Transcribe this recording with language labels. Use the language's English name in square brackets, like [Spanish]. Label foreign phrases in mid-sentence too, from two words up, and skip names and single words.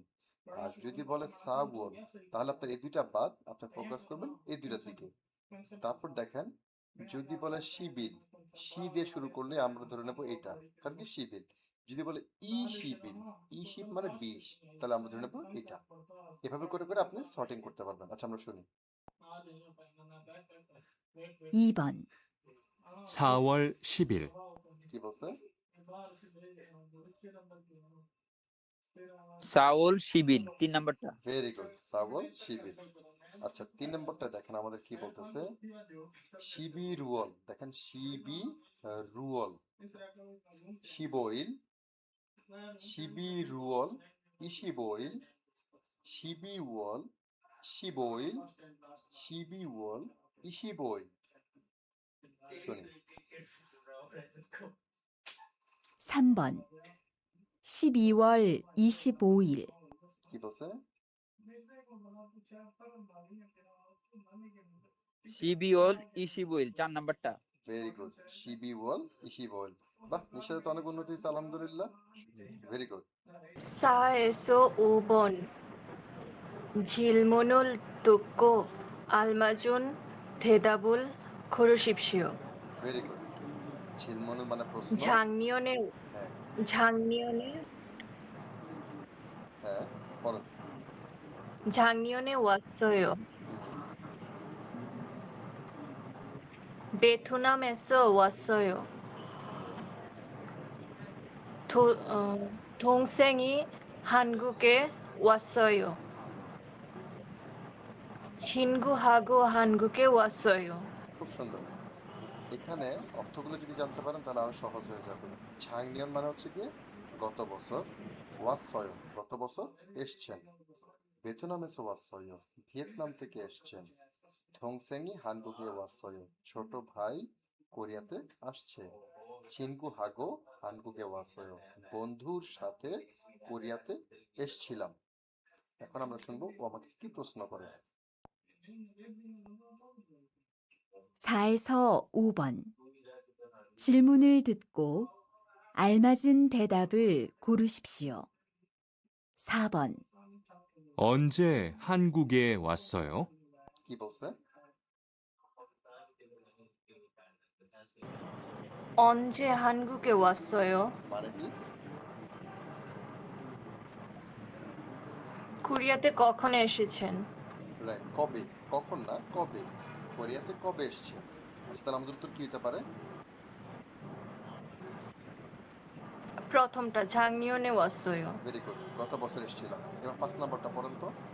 [Bangla] আর যদি বলে সাওয়াল, তাহলে আপনার এই দুইটা বাদ, আপনি ফোকাস করবেন এই দুইটার দিকে। তারপর দেখেন, যদি বলে শিবিল, শি দিয়ে শুরু করলে আমরা ধরে নেবো এটা, কারণ কি শিবিল। যদি বলে [Korean] 이십일, 이십 [Bangla] মানে 20, তাহলে আমরা ধরে নেবো এটা। এভাবে করে করে আপনি সর্টিং করতে পারবেন। আচ্ছা, আমরা শুনি। [Korean] 2번 4월 10일, [Bangla] কি বলছে? [Korean] 4월 10일 3 নম্বরটা [English] very good, [Korean] 사월 십일. [Bangla] আচ্ছা, 3 নম্বরটা দেখেন আমাদের কি বলতেছে। [Korean] 십이월, [Bangla] দেখেন [Korean] 십이월, 십일, 십이월 이십일, 십이월 십일, 십이월 이십일. [Bangla] শুনি। [Korean] 3번 12월 25일 [Bangla] কি বলছে? [Korean] 12월 25일 4 নম্বরটা [English] very good, [Korean] 십이월 이십일. [Bangla] বাহ, নিশ্চয়ই তো অনেক উন্নতি হয়েছে, আলহামদুলিল্লাহ। [English] very good. [Korean] 4에서 5번 질문을 듣고 알맞은 대답을 고르십시오. [English] very good. [Bangla] ঝিলমনুল মানে প্রশ্ন। [Korean] 작년에 [Bangla] হ্যাঁ [Korean] 작년에 [Bangla] হ্যাঁ, পড়েন। [Korean] 작년에 왔어요. [Bangla] হুম, [Korean] 베트남에서 왔어요. 동생이 한국에 왔어요. 친구하고 한국에 왔어요. [Bangla] খুব সুন্দর। এখানে অর্থগুলো যদি জানতে পারেন তাহলে আরো সহজ হয়ে যাবে। ঝাংনিয়ন মানে হচ্ছে কি গত বছর, ওয়াসয় গত বছর এসছেন, [Korean] 베트남에서 왔어요 [Bangla] ভিয়েতনাম থেকে এসছেন, [Korean] 동생이 한국에 왔어요 [Bangla] ছোট ভাই কোরিয়াতে আসছে, [Korean] 친구하고 한국에 왔어요 [Bangla] বন্ধুর সাথে কোরিয়াতে এসছিলাম। এখন আমরা শুনবো ও আমাকে কি প্রশ্ন করে। [Korean] 4에서 5번 질문을 듣고 알맞은 대답을 고르십시오. 4번 언제 한국에 왔어요? [Bangla] কি বলছে? [Korean] 언제 한국에 왔어요? [Bangla] মানে কি? কোরিয়াতে কখন এসেছেন? রাইট, কবে, কখন না, কবে, কোরিয়াতে কবে এসছে। আচ্ছা, তাহলে আমাদের উত্তর কি হতে পারে? [Korean] প্রথমটা 작년에 왔어요. [English] very good, [Bangla] গত বছর এসেছিলাম। এবার 5 নাম্বারটা পড়েন তো।